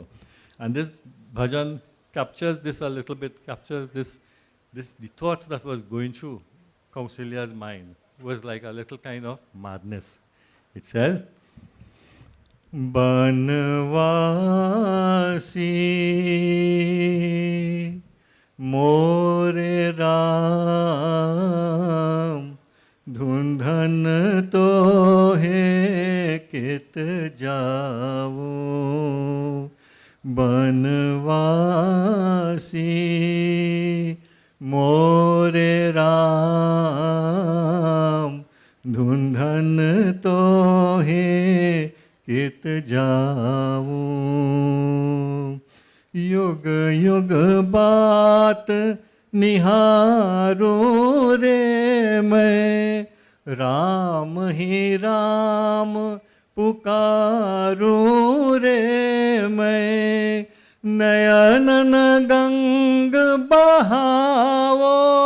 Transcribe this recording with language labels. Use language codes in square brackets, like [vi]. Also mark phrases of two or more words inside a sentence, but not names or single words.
[en] And this bhajan captures this a little bit, captures the thoughts that was going through Kausalya's mind. It was like a little kind of madness. It says, [hi] बनवासी मोरे राम ढूँढन तो है कित जाओ बनवासी मोरे राम ढूँढन तो है कित जाओ युग युग बात निहारो रे मैं राम ही राम पुकारो रे मैं नयनन गंग बहाओ